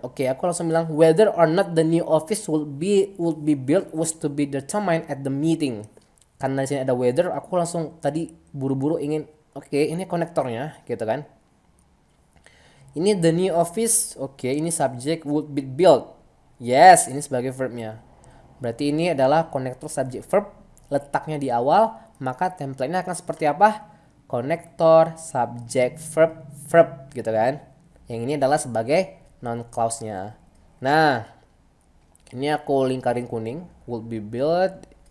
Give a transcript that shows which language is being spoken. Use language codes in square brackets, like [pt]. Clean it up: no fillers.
[id] Oke, aku langsung bilang [en] whether or not the new office will be built was to be determined at the meeting. [id] Karena di sini ada whether, aku langsung tadi buru-buru ingin oke, ini konektornya gitu kan. [en] Ini the new office. [id] Oke, ini [en] subject would be built. [id] Yes, ini sebagai verbnya. Berarti ini adalah konektor subject verb, letaknya di awal, maka template-nya akan seperti apa? Konektor subject verb verb gitu kan. Yang ini adalah sebagai noun clause-nya. Nah, ini aku lingkarin kuning, [en] would be built.